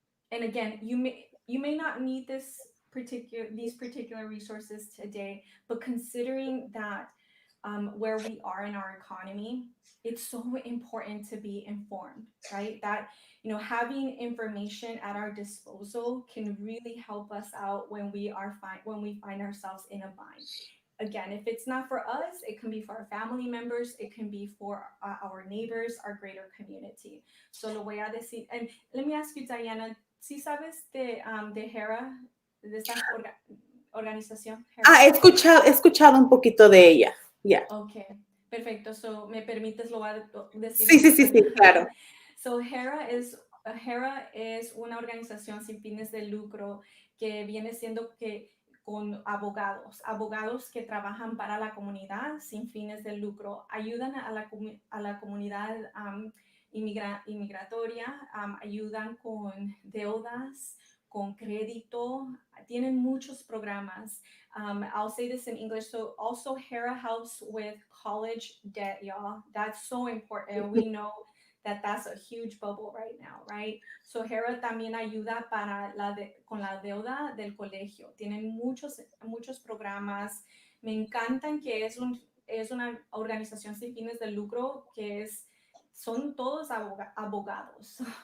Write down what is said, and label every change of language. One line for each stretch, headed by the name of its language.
English: And again, you may not need these particular resources today, but considering that where we are in our economy, it's so important to be informed, right? That having information at our disposal can really help us out when we find ourselves in a bind. Again, if it's not for us, it can be for our family members, it can be for our neighbors, our greater community.
Spanish: So lo voy a decir,
English: and let me ask you,
Spanish: Diana, ¿sí sabes de HERA, de esta organización HERA? He escuchado un poquito de ella. Ya. Ok, perfecto. So, ¿me permites lo voy a decir Sí, en sí, sí, sí, español? claro. So, HERA es una organización sin fines de lucro que viene siendo que con abogados que trabajan para la comunidad sin fines de lucro, ayudan a la comunidad inmigratoria, ayudan con deudas, con crédito, tienen muchos programas.
English: I'll say this in English. So also HERA helps with college debt, y'all. That's so important. We know that that's a huge bubble right now, right?
Spanish: So HERA también ayuda con la deuda del colegio. Tienen muchos programas. Me encantan que es una organización sin fines de lucro que son todos abogados.